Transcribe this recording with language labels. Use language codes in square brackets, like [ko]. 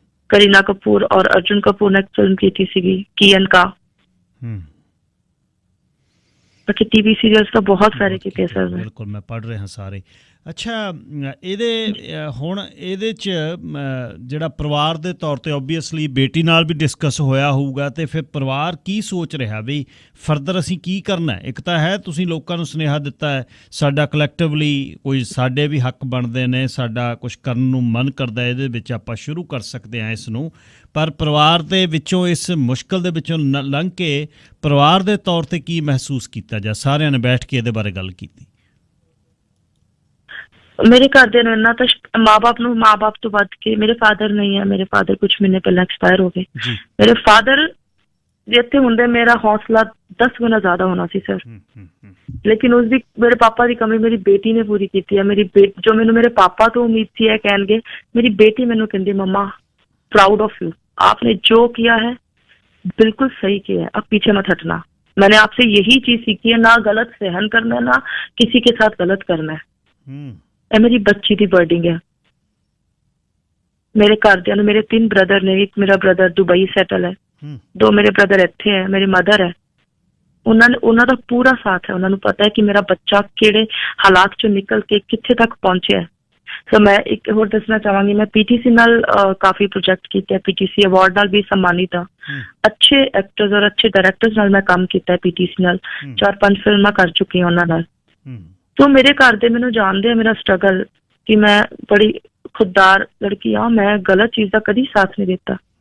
[hi] करीना कपूर और अर्जुन कपूर ने फिल्म की थी सीगी कियन का। बाकी टीवी सीरियल्स तो बहुत सारे [pa] ਕੀਤੇ ਸਰ। ਬਿਲਕੁਲ, ਮੈਂ ਪੜ੍ਹ ਰਿਹਾ ਸਾਰੇ। ਅੱਛਾ, ਇਹਦੇ ਹੁਣ ਇਹਦੇ 'ਚ ਜਿਹੜਾ ਪਰਿਵਾਰ ਦੇ ਤੌਰ 'ਤੇ ਓਬਵੀਅਸਲੀ ਬੇਟੀ ਨਾਲ ਵੀ ਡਿਸਕਸ ਹੋਇਆ ਹੋਊਗਾ, ਅਤੇ ਫਿਰ ਪਰਿਵਾਰ ਕੀ ਸੋਚ ਰਿਹਾ ਵੀ ਫਰਦਰ ਅਸੀਂ ਕੀ ਕਰਨਾ? ਇੱਕ ਤਾਂ ਹੈ ਤੁਸੀਂ ਲੋਕਾਂ ਨੂੰ ਸੁਨੇਹਾ ਦਿੱਤਾ ਹੈ ਸਾਡਾ ਕਲੈਕਟਿਵਲੀ ਕੋਈ ਸਾਡੇ ਵੀ ਹੱਕ ਬਣਦੇ ਨੇ, ਸਾਡਾ ਕੁਛ ਕਰਨ ਨੂੰ ਮਨ ਕਰਦਾ, ਇਹਦੇ ਵਿੱਚ ਆਪਾਂ ਸ਼ੁਰੂ ਕਰ ਸਕਦੇ ਹਾਂ ਇਸ ਨੂੰ, ਪਰ ਪਰਿਵਾਰ ਦੇ ਵਿੱਚੋਂ ਇਸ ਮੁਸ਼ਕਿਲ ਦੇ ਵਿੱਚੋਂ ਲੰਘ ਕੇ ਪਰਿਵਾਰ ਦੇ ਤੌਰ 'ਤੇ ਕੀ ਮਹਿਸੂਸ ਕੀਤਾ ਜਾਂ ਸਾਰਿਆਂ ਨੇ ਬੈਠ ਕੇ ਇਹਦੇ ਬਾਰੇ ਗੱਲ ਕੀਤੀ? ਮੇਰੇ ਘਰਦਿਆਂ ਨੂੰ ਇੰਨਾ ਤਾਂ ਮਾਂ ਬਾਪ ਤੋਂ ਵੱਧ ਕੇ ਮੇਰੇ ਫਾਦਰ ਨਹੀਂ ਹੈ। ਮੇਰੇ ਫਾਦਰ ਕੁਝ ਮਹੀਨੇ ਪਹਿਲਾਂ ਐਕਸਪਾਇਰ ਹੋ ਗਏ। ਮੇਰੇ ਫਾਦਰ ਜਿੱਥੇ ਹੁੰਦੇ ਮੇਰਾ ਹੌਸਲਾ 10 ਗੁਣਾ ਜ਼ਿਆਦਾ ਹੋਣਾ ਸੀ ਸਰ, ਲੇਕਿਨ ਉਸਦੀ ਮੇਰੇ ਪਾਪਾ ਦੀ ਕਮੀ ਮੇਰੀ ਬੇਟੀ ਨੇ ਪੂਰੀ ਕੀਤੀ ਹੈ। ਜੋ ਮੈਨੂੰ ਮੇਰੇ ਪਾਪਾ ਤੋਂ ਉਮੀਦ ਸੀ ਇਹ ਕਹਿਣਗੇ, ਮੇਰੀ ਬੇਟੀ ਮੈਨੂੰ ਕਹਿੰਦੀ [hi] मम्मा प्राउड ऑफ यू, आपने जो किया है बिल्कुल सही किया है, अब पीछे मत हटना। मैंने आपसे यही चीज सीखी है, ना गलत सहन करना, ना किसी के साथ गलत करना है। [pa] ਇਹ ਮੇਰੀ ਬੱਚੀ ਦੀ ਬਰਡਿੰਗ ਹੈ। ਮੇਰੇ ਘਰਦਿਆਂ ਨੂੰ, ਮੇਰੇ 3 ਬ੍ਰਦਰ ਨੇ, ਇੱਕ ਮੇਰਾ ਬ੍ਰਦਰ ਦੁਬਈ ਸੈਟਲ ਹੈ, 2 ਮੇਰੇ ਬ੍ਰਦਰ ਇੱਥੇ ਹੈ, ਮੇਰੀ ਮਦਰ ਹੈ। ਉਹਨਾਂ ਦਾ ਪੂਰਾ ਸਾਥ ਹੈ। ਉਹਨਾਂ ਨੂੰ ਪਤਾ ਹੈ ਕਿ ਮੇਰਾ ਬੱਚਾ ਕਿਹੜੇ ਹਾਲਾਤ ਚੋਂ ਨਿਕਲ ਕੇ ਕਿੱਥੇ ਤੱਕ ਪਹੁੰਚਿਆ ਹੈ। ਸੋ ਮੈਂ ਇੱਕ ਹੋਰ ਦੱਸਣਾ ਚਾਹਾਂਗੀ, ਮੈਂ PTC ਨਾਲ ਕਾਫੀ ਪ੍ਰੋਜੈਕਟ ਕੀਤੇ ਹੈ, PTC ਅਵਾਰਡ ਨਾਲ ਵੀ ਸਨਮਾਨਿਤ ਹਾਂ। ਅੱਛੇ ਐਕਟਰਸ ਔਰ ਅੱਛੇ ਡਾਇਰੈਕਟਰਸ ਨਾਲ ਮੈਂ ਕੰਮ ਕੀਤਾ ਹੈ PTC ਨਾਲ, 4-5 ਫਿਲਮਾਂ ਕਰ ਚੁੱਕੀ ਹਾਂ ਉਹਨਾਂ ਨਾਲ। [hi] तो मेरे घर दे मैनू जानते हैं मेरा स्ट्रगल कि मैं बड़ी खुददार लड़की हाँ, मैं गलत चीज का कभी साथ नहीं देता।